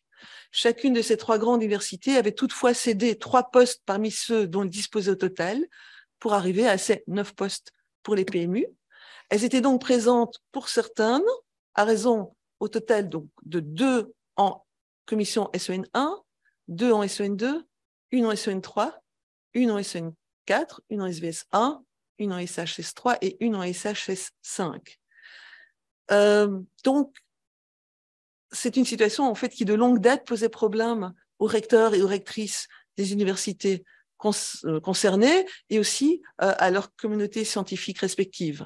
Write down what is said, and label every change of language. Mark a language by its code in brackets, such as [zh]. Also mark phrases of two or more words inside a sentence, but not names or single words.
[fr] Chacune de ces 3 grandes universités avait toutefois cédé 3 postes parmi ceux dont elles disposaient au total pour arriver à ces 9 postes pour les PMU. Elles étaient donc présentes pour certaines à raison au total donc, de 2 en commission SEN 1, 2 en SEN 2, 1 en SEN 3, 1 en SEN 4, 1 en SVS 1, 1 en SHS 3 et 1 en SHS 5. Donc, c'est une situation en fait qui de longue date posait problème aux recteurs et aux rectrices des universités concernées et aussi à leurs communautés scientifiques respectives.